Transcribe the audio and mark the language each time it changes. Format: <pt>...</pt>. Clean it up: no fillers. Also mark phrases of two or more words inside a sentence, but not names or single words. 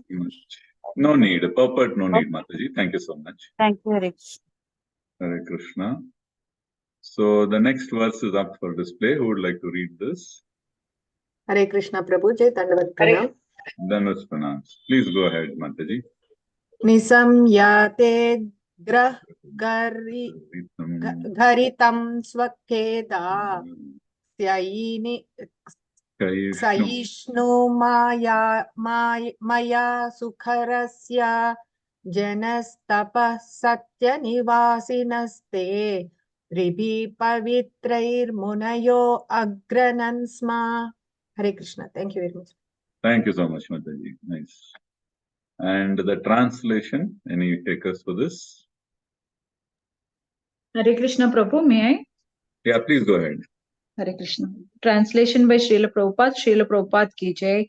<en>No need. Purport, no need, Mataji. Thank you so much. Thank you, Hare Krishna. Hare Krishna. So the next verse is up for display. Who would like to read this? Hare Krishna Prabhu,</en> <sa>Jai Dandavat Pranam. Dandavat Pranam.</sa> <en>Please go ahead, Mataji.</en> <sa>Nisamyate Gharitam Swakeda Syayini Sayishnu Maya Sukharasya Janastapa Satya Nivasinaste Ribi Pavitrair Munayo Agranansma.</sa> <en>Hare Krishna. Thank you very much. Thank you so much, Mataji. Nice. And the translation, any takers for this? Hare Krishna Prabhu, may I? Yeah, please go ahead. Hare Krishna. Translation by Srila Prabhupada</en> <hi>ki jai.</hi>